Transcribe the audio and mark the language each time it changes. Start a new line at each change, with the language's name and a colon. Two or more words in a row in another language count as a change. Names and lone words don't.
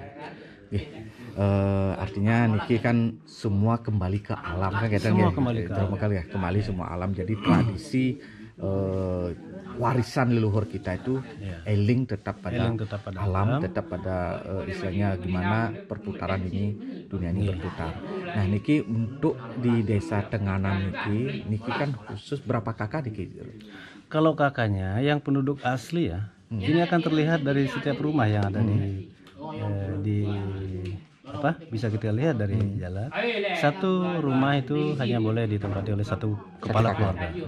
Indonesian: Artinya niki kan semua kembali ke alam kan kita semua kembali ke alam. Kembali semua alam, jadi tradisi warisan leluhur kita itu eling tetap pada Eling tetap pada alam, tetap pada istilahnya gimana perputaran ini, dunia ini berputar. Nah niki untuk di desa Tenganan niki kan khusus berapa kakak niki? Kalau kakaknya yang penduduk asli ya, ini akan terlihat dari setiap rumah yang ada di apa, bisa kita lihat dari jalan. Satu rumah itu hanya boleh ditempati oleh satu kepala keluarga.